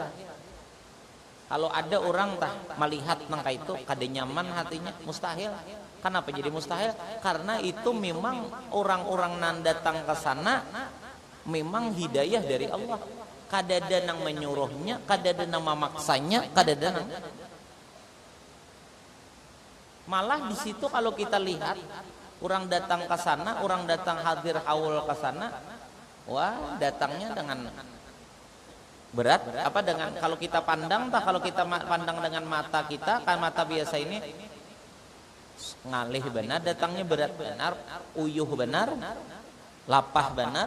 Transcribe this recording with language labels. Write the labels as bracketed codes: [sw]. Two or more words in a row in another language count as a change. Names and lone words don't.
[id] Kalau ada orang tah melihat nang itu kada nyaman hatinya, mustahil. Kenapa jadi mustahil? Karena itu memang orang-orang nang datang ke sana memang hidayah dari Allah. Kada ada nang menyuruhnya, kada ada nang memaksanya, kada ada nang. Malah di situ kalau kita lihat orang datang ke sana, orang datang hadir haul ke sana, wah datangnya dengan berat. Apa dengan kalau kita pandang, tak kalau kita pandang dengan mata kita, kan mata biasa ini [bjn] ngalih benar, [id] datangnya berat benar, [bjn] uyuh benar, lapah benar.